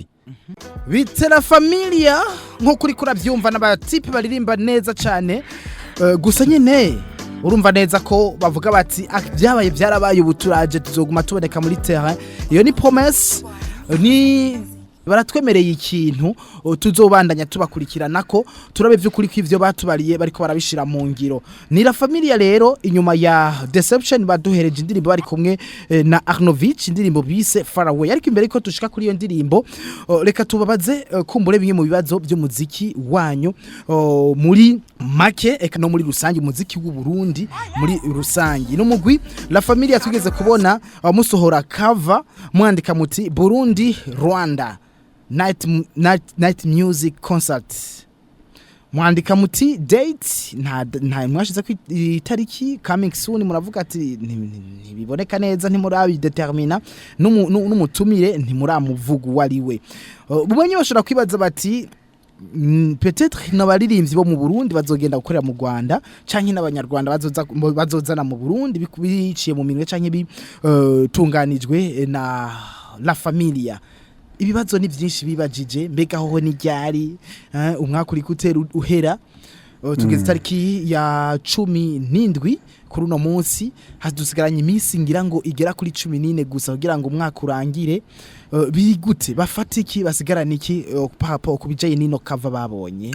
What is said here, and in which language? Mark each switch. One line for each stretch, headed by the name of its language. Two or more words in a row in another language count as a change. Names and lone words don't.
Rundi: bitera familia nko kuri kuravyumva n'abatipe baririmba neza cyane gusa nyene urumva neza ko bavuga bati byabaye byarabaye ubuturaje tuzoguma tuboneka muri terrain iyo ni promesse ni baratwemereye ikintu tuzobandanya tubakurikirana ko turabe vy'ukuri kw'ivyo batubariye bariko barabishira mu ngiro ni la familia rero inyuma ya Deception baduhereje indirimbo bari kumwe na Arnovich indirimbo bise Far Away ariko imbere ko tushika kuri iyo ndirimbo reka tubabaze kumbure bimwe mu bibazo by'umuziki wanyu muri make eka no muri rusangi umuziki w'u Burundi muri rusangi no mugwi la familia tugeze kubona musohora cover mwandika muti Burundi Rwanda night music concert mwandika muti date nta mwashize ku itariki
English: coming soon
Rundi: muravuga ati ntibiboneka neza ntimurabi determina n'umutumire ntimuramuvuga wariwe bumenye bashobora kwibaza bati peut-être n'abaririmbyi bo mu Burundi bazogenda gukorera mu Rwanda canke n'abanyarwanda bazozana mu Burundi biciye mu minwe canke bitunganijwe na la familia ibibazo ni byinshi bibajije mbega hoho ni ryari umwaka uri gutera uhera tugeze tariki ya 17 kuri uno munsi hadusigaranye iminsi ngira ngo igera kuri 14 gusa kugira ngo umwaka urangire bigute bafatiki basigarana iki papa kubijaye nino cover babonye